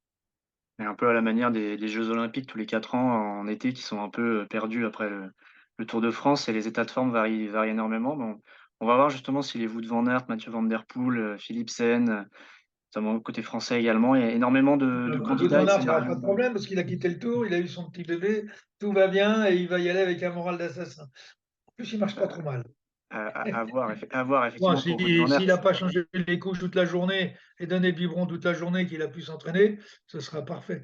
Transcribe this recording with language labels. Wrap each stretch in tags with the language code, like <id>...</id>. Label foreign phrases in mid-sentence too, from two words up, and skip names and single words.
<fr>Et un peu à la manière des jeux olympiques tous les 4 ans en été qui sont un peu, perdus après le Tour de France et les états de forme varient énormément. Donc on va voir justement si les Wout van Aert, Mathieu van der Poel, Philipsen, notamment côté français également, il y a énormément de Wout candidats et van de Aert, il y aura scénarios. pas de problème parce qu'il a quitté le Tour, il a eu son petit bébé, tout va bien et il va y aller avec un moral d'assassin. En plus, il marche pas trop mal. À voir Bon, effectivement pour Wout si van Aert. s'il a pas changé les couches toute la journée et donné le biberon toute la journée, qu'il a pu s'entraîner, ce sera parfait.</fr>